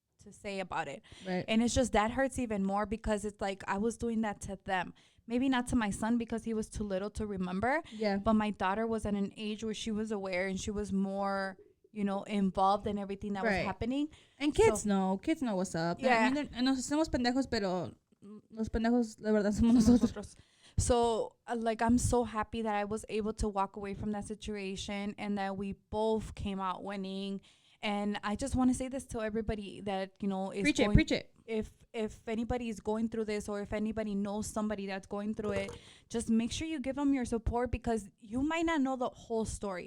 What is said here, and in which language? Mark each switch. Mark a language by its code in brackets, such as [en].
[en] to say about it. Right. And it's just that hurts even more because it's like I was doing that to them. Maybe not to my son because he was too little to remember. Yeah. But my daughter was at an age where she was aware and she was more, you know, involved in everything that was happening. And kids know what's up. Yeah. [es] I mean, nos hacemos pendejos, pero los pendejos de verdad somos nosotros. [en] So, like, I'm so happy that I was able to walk away from that situation and that we both came out winning. And I just want to say this to everybody that, you know, is preach it. If anybody is going through this or if anybody knows somebody that's going through it, just make sure you give them your support because you might not know the whole story.